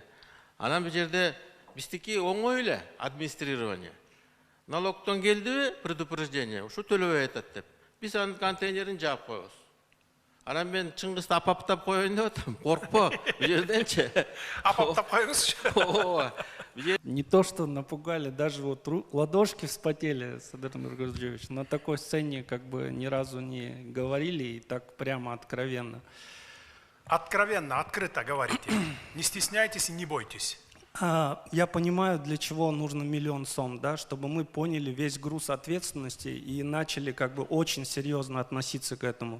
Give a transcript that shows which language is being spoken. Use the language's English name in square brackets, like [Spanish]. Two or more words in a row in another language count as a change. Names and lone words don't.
[Kyrgyz] Анан бул жерде биздики оңой эле администрирование. Налогтон келдиби предупреждение, ушу төлөбөй атат деп. Биз анын контейнерин жаап коебуз. Анан мен Чыңгызды апаптап коеюн деп атам. Коркпо, бул жерденчи. Апаптап коюңузчу. [Russian] Не то, что напугали, даже вот ладошки вспотели, Садыр Нургазджевич, на такой сцене как бы ни разу не говорили и так прямо откровенно. Откровенно, открыто говорите. Не стесняйтесь и не бойтесь. Я понимаю, для чего нужно 1 миллион сом, да, чтобы мы поняли весь груз ответственности и начали как бы очень серьезно относиться к этому.